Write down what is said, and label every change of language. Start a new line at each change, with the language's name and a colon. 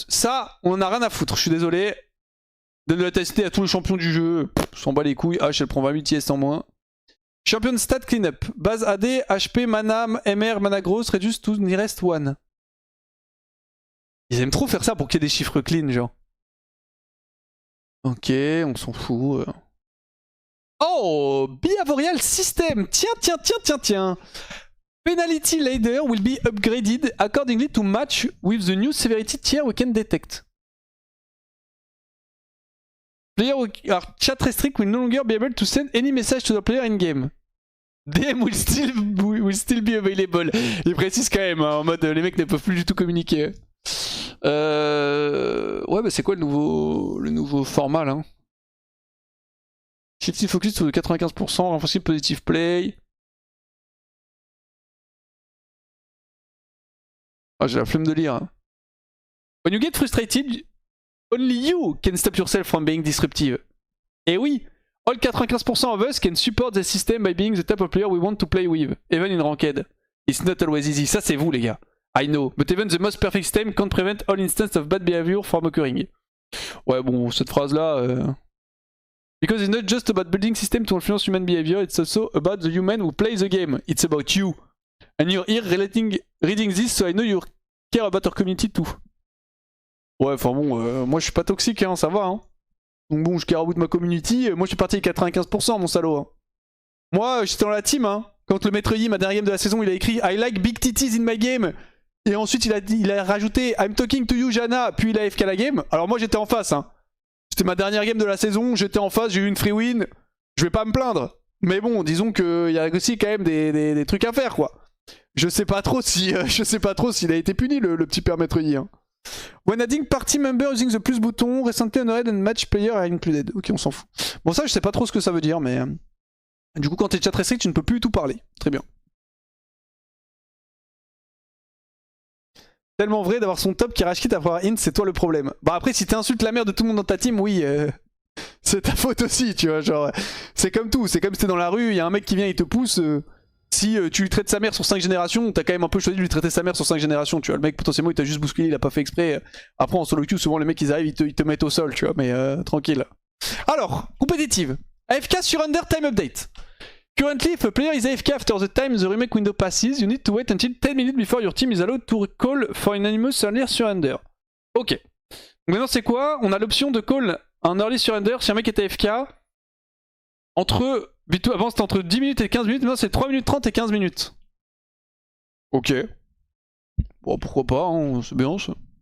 French: Ça, on en a rien à foutre, je suis désolé. Donne de la TST à tous les champions du jeu. S'en bat les couilles. H, elle prend 28 IS en moins.
English: Champion stat cleanup. Base AD, HP, mana, MR, mana gross, reduce to nearest one.
French: Ils aiment trop faire ça pour qu'il y ait des chiffres clean, genre. Ok, on s'en fout. Oh,
English: behavioral system.
French: Tiens.
English: Penalty ladder will be upgraded accordingly to match with the new severity tier we can detect. Player are chat restrict will no longer be able to send any message to the player in game. DM will still be available.
French: Il précise quand même, hein, en mode les mecs ne peuvent plus du tout communiquer. Ouais, bah c'est quoi le nouveau format là?
English: Shifty focus to 95%, renforcer positive play.
French: Ah, j'ai la flemme de lire. Hein.
English: When you get frustrated, only you can stop yourself from being disruptive.
French: Et oui,
English: all 95% of us can support the system by being the type of player we want to play with, even in ranked. It's not always easy.
French: Ça c'est vous les gars.
English: I know, but even the most perfect system can't prevent all instances of bad behavior from occurring.
French: Ouais bon, cette phrase là...
English: Because it's not just about building system to influence human behavior, it's also about the human who plays the game. It's about you. And you're here reading this, so I know you care about our community too.
French: Ouais, enfin bon, moi je suis pas toxique, hein, ça va. Hein. Donc bon, je
English: care about
French: ma community. Moi je suis parti avec 95%, mon salaud. Hein. Moi, j'étais dans la team. Hein. Quand le maître Yi, ma dernière game de la saison, il a écrit
English: I like big titties in my game.
French: Et ensuite il a rajouté
English: I'm talking to you, Jana.
French: Puis il a FK la game. Alors moi j'étais en face. Hein. C'était ma dernière game de la saison. J'étais en face, j'ai eu une free win. Je vais pas me plaindre. Mais bon, disons qu'il y a aussi quand même des trucs à faire, quoi. Je sais pas trop s'il a été puni le petit père maître Yi. Hein.
English: When adding party member using the plus button, recently honored and match player are included.
French: Ok, on s'en fout. Bon, ça, je sais pas trop ce que ça veut dire, mais du coup, quand t'es chat restrict, tu ne peux plus tout parler. Très bien. Tellement vrai d'avoir son top qui rage quitte après avoir int, c'est toi le problème. Bah après, si t'insultes la mère de tout le monde dans ta team, oui, c'est ta faute aussi, tu vois. Genre, c'est comme tout. C'est comme si t'es dans la rue, il y a un mec qui vient, il te pousse. Si tu lui traites sa mère sur 5 générations, t'as quand même un peu choisi de lui traiter sa mère sur 5 générations, tu vois. Le mec, potentiellement, il t'a juste bousculé, il a pas fait exprès. Après, en solo queue, souvent, les mecs, ils arrivent, ils te mettent au sol, tu vois, mais tranquille. Alors, compétitive. AFK sur Under Time Update.
English: Currently, if a player is AFK after the time the remake window passes, you need to wait until 10 minutes before your team is allowed to call for an anonymous early surrender. Ok.
French: Donc maintenant, c'est quoi? On a l'option de call un early surrender si un mec est AFK entre... Avant c'était entre 10 minutes et 15 minutes, maintenant c'est 3 minutes 30 et 15 minutes. Ok. Bon, pourquoi pas, hein, c'est bien ça.